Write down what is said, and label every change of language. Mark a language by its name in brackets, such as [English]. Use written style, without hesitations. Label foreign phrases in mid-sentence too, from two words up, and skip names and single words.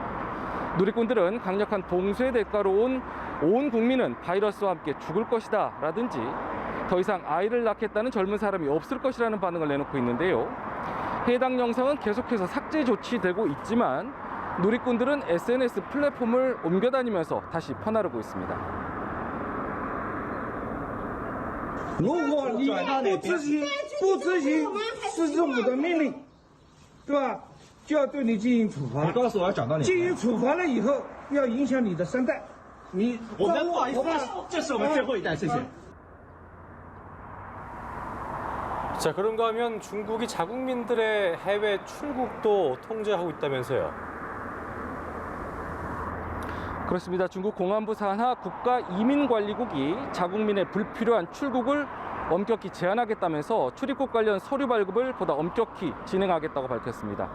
[Korean] 누리꾼들은 강력한 봉쇄의 대가로 온 국민은 바이러스와 함께 죽을 것이다 라든지 더 이상 아이를 낳겠다는 젊은 사람이 없을 것이라는 반응을 내놓고 있는데요. 해당 영상은 계속해서 삭제 조치되고 있지만 누리꾼들은 SNS 플랫폼을 옮겨다니면서 다시 퍼나르고 있습니다. [Chinese] 如果你不执行市政府的命令，对吧？就要对你进行处罚。你告诉我要讲到哪？进行处罚了以后，要影响你的3代。我们不好意思，这是我们最后一代，谢谢。 [Korean] 자, 그런가 하면 중국이 자국민들의 해외 출국도 통제하고 있다면서요. 그렇습니다. 중국 공안부 산하 국가이민관리국이 자국민의 불필요한 출국을 엄격히 제한하겠다면서 출입국 관련 서류 발급을 보다 엄격히 진행하겠다고 밝혔습니다.